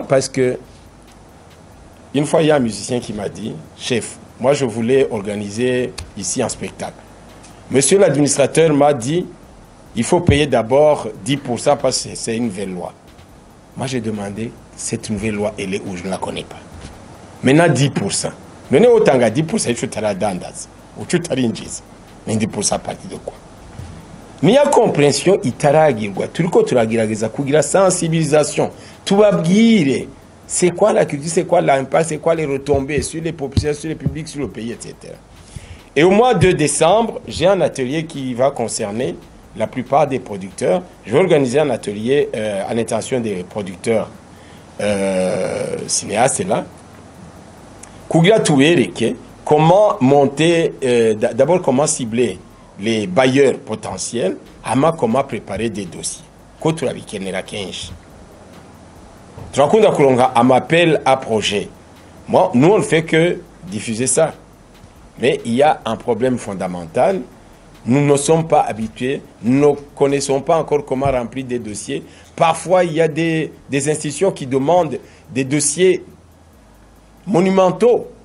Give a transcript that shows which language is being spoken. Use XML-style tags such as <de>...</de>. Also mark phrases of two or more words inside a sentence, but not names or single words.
<fr>Parce que une fois, il y a un musicien qui m'a dit, chef, moi je voulais organiser ici un spectacle. Monsieur l'administrateur m'a dit, il faut payer d'abord 10% parce que c'est une nouvelle loi. Moi j'ai demandé, cette nouvelle loi, elle est où? Je ne la connais pas. Maintenant 10%.</fr> <rn>None otanga 10% ico taradandaza. Uco tarinjiza.</rn> <fr>Mais 10% à partir de quoi?</fr> <rn>Niya compréhension itaragirwa. Turiko turagerageza kugira sensibilisation. Tubabwire</rn> <fr>c'est quoi la culture, c'est quoi l'impact, c'est quoi les retombées sur les populations, sur les publics, sur le pays, etc. Et au mois de décembre, j'ai un atelier qui va concerner la plupart des producteurs. Je vais organiser un atelier à l'intention des producteurs cinéastes là.</fr> <rn>Kugira tuereke</rn> <fr>comment monter, d'abord comment cibler les bailleurs potentiels, ama comment préparer des dossiers.</fr> <rn>Ko turabikenera kenshi. Turakunda kuronga</rn> <fr>un appel à projet. Moi, nous, on ne fait que diffuser ça. Mais il y a un problème fondamental. Nous ne sommes pas habitués, nous ne connaissons pas encore comment remplir des dossiers. Parfois, il y a des institutions qui demandent des dossiers monumentaux.</fr>